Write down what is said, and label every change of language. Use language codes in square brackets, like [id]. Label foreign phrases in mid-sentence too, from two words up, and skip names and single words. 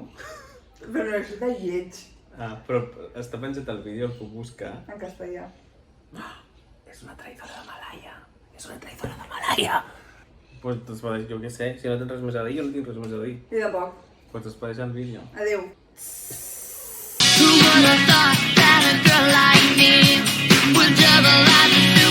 [ca] Però no és de lleig, Ah, però està penjat el vídeo, el puc buscar. en castellà. És una traïdora de Malaya. És una traïdora de Malaya. Pues despedeix, jo què sé, si no tens res més a dir, jo no tinc res més a dir. I de poc. Pues despedeix el vídeo. Adéu. [en] Who would have thought that a girl like me would double life